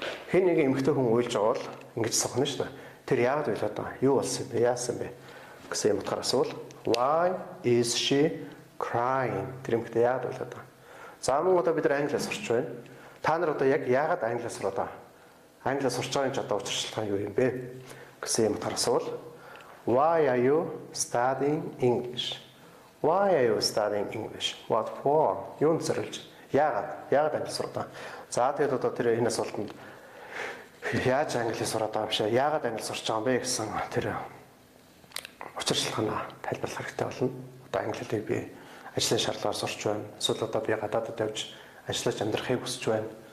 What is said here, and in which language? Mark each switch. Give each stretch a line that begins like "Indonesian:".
Mongolian: Хэн нэг эмэгтэй хүн уйлж байгаа бол ингэж сохно шүү дээ. Тэр яагаад уйлаад байгаа? Юу болсон бэ? Яасан бэ? Гэсэн юм утгаар асуувал
English: why is she crying?
Mongolian: Тэр эмэгтэй яагаад уйлаад байгаа? За мөн одоо бид нар англиас сурч байна. Та нар одоо яг яагаад англиас сураад байгаа? Англиас сурч байгаа ч одоо учир шалтгаан юу юм бэ? Гэсэн юм утгаар асуувал
English: why are you studying English? Why are you studying English? What for?
Mongolian: Юунд зориулж? Яагаад англи сураад байгаа? За тэгээд одоо тэр энэ асуултанд яаж англи сураад байгаа юм шиг яагаад англи сурч байгаа юм бэ гэсэн тэр учир шалтгаанаа тайлбарлах хэрэгтэй болно. Одоо англиг би ажлын шаардлагаар сурч байна. Эсвэл одоо би гадаадд явж ажиллаж амьдрахыг хүсэж байна.